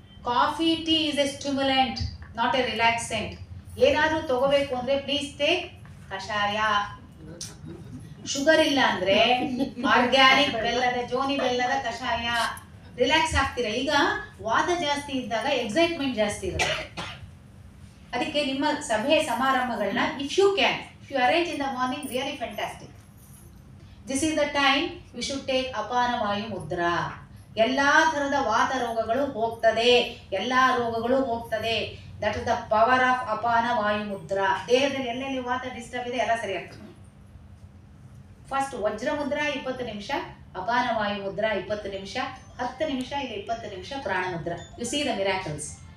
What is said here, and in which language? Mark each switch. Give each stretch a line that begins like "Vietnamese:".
English: Coffee, tea is a stimulant, not a relaxant.
Kannada: ಏನಾದರೂ ತಗೋಬೇಕು ಅಂದರೆ
English: please take
Kannada: ಕಷಾಯ. ಶುಗರ್ ಇಲ್ಲ ಅಂದರೆ ಆರ್ಗ್ಯಾನಿಕ್ ಬೆಲ್ಲದ, ಜೋನಿ ಬೆಲ್ಲದ ಕಷಾಯ. ರಿಲ್ಯಾಕ್ಸ್ ಆಗ್ತೀರ. ಈಗ ವಾತ ಜಾಸ್ತಿ ಇದ್ದಾಗ ಎಕ್ಸೈಟ್ಮೆಂಟ್ ಜಾಸ್ತಿ ಇರುತ್ತೆ. ಅದಕ್ಕೆ ನಿಮ್ಮ ಸಭೆ ಸಮಾರಂಭಗಳನ್ನ
English: If you can, if you arrange in the morning, really fantastic. This is the time we should take apana vayu mudra.
Kannada: ಎಲ್ಲಾ ಥರದ ವಾತ ರೋಗಗಳು ಹೋಗ್ತದೆ, ಎಲ್ಲಾ ರೋಗಗಳು ಹೋಗ್ತದೆ.
English: that is the power of
Kannada: ಅಪಾನ ವಾಯು ಮುದ್ರಾ. ದೇಹದಲ್ಲಿ ಎಲ್ಲೆಲ್ಲಿ ವಾತ ಡಿಸ್ಟರ್ಬ್ ಇದೆ ಎಲ್ಲ ಸರಿ ಆಗ್ತದೆ. ಫಸ್ಟ್ ವಜ್ರ ಮುದ್ರಾ 20 ನಿಮಿಷ, ಅಪಾನ ವಾಯು ಮುದ್ರಾ 20 ನಿಮಿಷ, 10 ನಿಮಿಷ, ಇಲ್ಲಿ 20 ನಿಮಿಷ ಪ್ರಾಣ Mudra.
English: You see the miracles.